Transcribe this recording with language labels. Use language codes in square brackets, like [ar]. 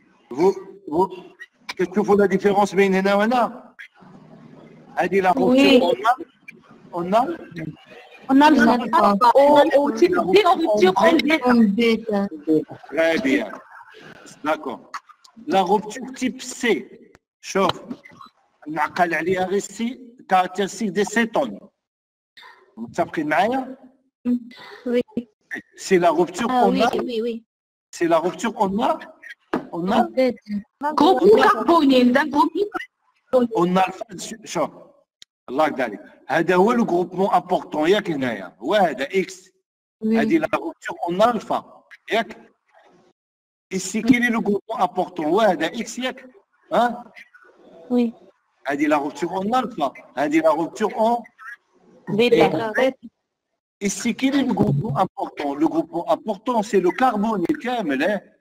[fr] Qu'est-ce que vous la différence [ar] بين هنا وهنا؟ هذه [fr] la rupture on a On a le au type D, on rupture en bêta. Très bien. D'accord. La rupture type C. [ar] شوف نعقل عليها غير سي كارactéristique des cétones. متفقين معايا؟ [fr] Oui. C'est la rupture Ah qu'on oui, a. oui, oui. C'est la rupture qu'on a. On a. Groupe carbonyle, d'un groupe. On a [ar] شوف الله يرضى عليك. هذا هو لو groupement important ياك هنايا. هو هذا X. [fr] هذه la rupture en alpha. ياك؟ Ici quel est le groupement important؟ [ar] هو هذا X ياك؟ ها؟ [fr] Oui. هذه la rupture en alpha. هذه la rupture en Bêta. Ici, quel est le groupement important? Le groupement important, c'est le carbone [ar] كامل.